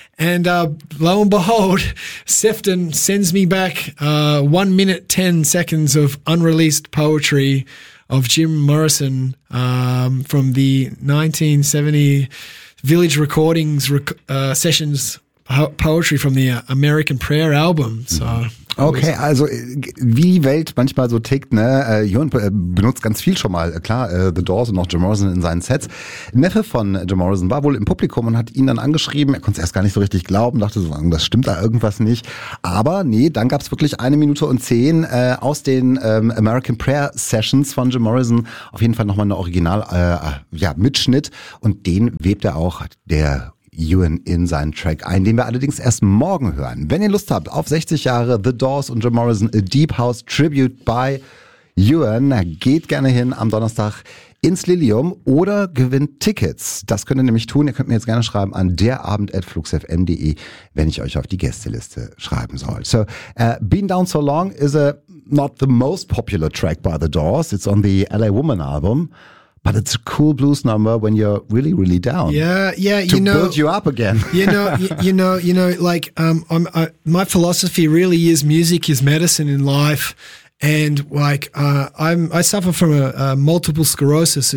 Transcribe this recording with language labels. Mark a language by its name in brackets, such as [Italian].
[English] And lo and behold, Sefton sends me back 1 minute 10 seconds of unreleased poetry of Jim Morrison from the 1970 Village Recordings sessions poetry from the American Prayer album. So [German] okay, also wie Welt manchmal so tickt, ne? Jörn benutzt ganz viel schon mal, klar, The Doors und auch Jim Morrison in seinen Sets. Neffe von Jim Morrison war wohl im Publikum und hat ihn dann angeschrieben. Er konnte es erst gar nicht so richtig glauben, dachte so, das stimmt da irgendwas nicht. Aber nee, dann gab es wirklich 1:10 aus den American Prayer Sessions von Jim Morrison. Auf jeden Fall nochmal eine Original-Mitschnitt. Und den webt er auch, der Ewan, in seinen Track ein, den wir allerdings erst morgen hören. Wenn ihr Lust habt auf 60 Jahre The Doors und Jim Morrison, a Deep House Tribute by Ewan, geht gerne hin am Donnerstag ins Lilium oder gewinnt Tickets. Das könnt ihr nämlich tun. Ihr könnt mir jetzt gerne schreiben an derabend@fluxfm.de, wenn ich euch auf die Gästeliste schreiben soll. [English] So, Been Down So Long is a not the most popular track by The Doors. It's on the LA Woman album. But it's a cool blues number when you're really, really down. Yeah, you know, to build you up again. My philosophy really is music is medicine in life, and like I suffer from a multiple sclerosis.